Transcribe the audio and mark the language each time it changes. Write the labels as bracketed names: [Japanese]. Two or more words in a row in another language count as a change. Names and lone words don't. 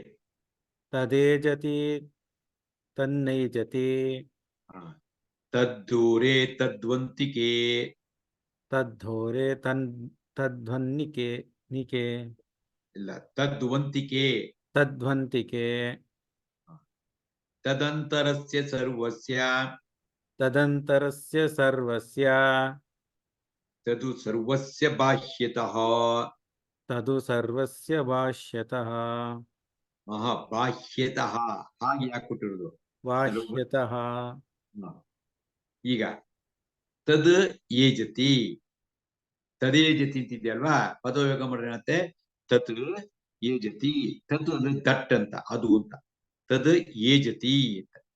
[Sanskrit] ತದೇಜತಿ ತನ್ನೈಜತಿ. ತದ್ದೂರೆ ತದ್ವಂತಿಕೆ. ತದ್ಧೋರೆ ತದ್ಧ್ವನ್ನಿಕೆ ನಿಕೆ. [Kannada] ಇಲ್ಲ, ತದ್ವಂತಿಕೆ. [Sanskrit] ತದ್ವಂತಿಕೆ. ತದಂತರಸ್ಯ ಸರ್ವಸ್ಯ ತದಂತರಸ್ಯ ಸರ್ವಸ್ಯ ತದು ಸರ್ವಸ್ಯ ಬಾಹ್ಯತಃ ತದು ಸರ್ವಸ್ಯ ಭಾಷ್ಯತಃ [Kannada] ಬಾಹ್ಯತಃ ಹಾಗೆ ಯಾಕೆ ಕೊಟ್ಟಿರೋದು [Sanskrit] ಭಾಷ್ಯತಃ ಹ. [Kannada] ಈಗ [Sanskrit] ತದ್ ಏಜತಿ ತದೇಜತಿ [Kannada] ಅಂತಿದೆಯಲ್ವಾ ಪದಯೋಗ ಮಾಡಿರಂತೆ [Sanskrit] ತತ್ ಏಜತಿ ತತ್ [Kannada] ಅಂದ್ರೆ ದಟ್ ಅಂತ ಅದು ಅಂತ [Sanskrit] ತದ್ ಏಜತಿ [Kannada] ಅಂತ